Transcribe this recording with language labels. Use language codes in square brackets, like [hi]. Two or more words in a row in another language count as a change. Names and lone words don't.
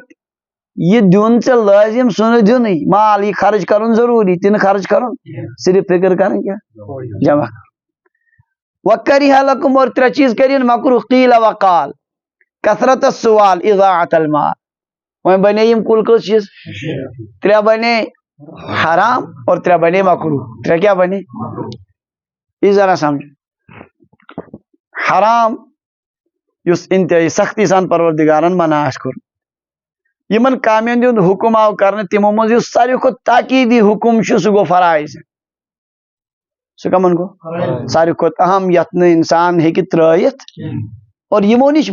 [ks] یہ دیُن ژےٚ لٲزم سُہ نہٕ دیُنٕے مال یہِ خرچ کرُن ضروٗری تہِ نہٕ خرچ کرُن صرف فکر کرٕنۍ کیٛاہ جمع [ar] و کریہ لکم [ks] اور ترٛےٚ چیٖز کٔرِنۍ مکروٗہ [ar] قیٖل وقال کثرت سوال اضاعت المال [ks] وۄنۍ بنے یِم کُل کٔژ چیٖز ترٛےٚ بنے حرام اور ترٛےٚ بنے مکروٗہ ترٛےٚ کیٛاہ بنے یہِ ذرا سمجھ حرام یُس انتہٲیی سختی سان پروردگارن منع آسہِ کوٚرمُت یِمن کامٮ۪ن ہُنٛد حُکم آو کرنہٕ تِمو منٛز یُس ساروی کھۄتہٕ تاکیٖدی حُکم چھُ سُہ گوٚو فرائض سُہ کمن گوٚو ساروی کھۄتہٕ اہم یتھ نہٕ انسان ہیٚکہِ ترٲیِتھ اور یِمو نِش